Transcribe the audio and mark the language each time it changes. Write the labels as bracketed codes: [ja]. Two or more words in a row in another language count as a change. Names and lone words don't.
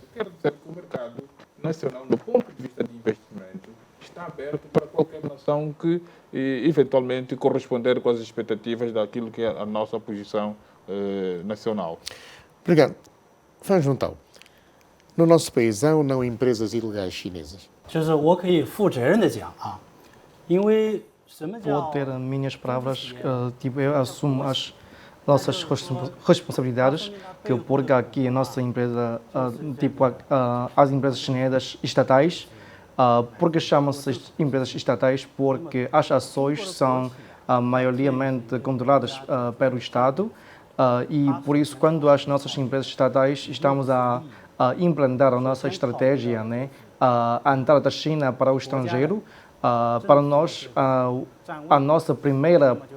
[pt] Quero dizer que o mercado nacional, do ponto de vista de investimento, está aberto para qualquer nação que eventualmente corresponder com as expectativas daquilo que é a nossa posição nacional. Obrigado. Fan Juntao, no nosso país há ou não empresas ilegais chinesas? [zh] 就是我可以负责任的讲啊，因为什么叫 [pt] Vou ter minhas palavras, tipo, eu assumo as nossas responsabilidades, que porque aqui a nossa empresa, tipo, as empresas chinesas estatais, porque chamam-se empresas estatais? Porque as ações são maioriamente controladas pelo Estado e por isso quando as nossas empresas estatais estamos a implantar a nossa estratégia, né, a entrada da China para o estrangeiro, para nós a nossa primeira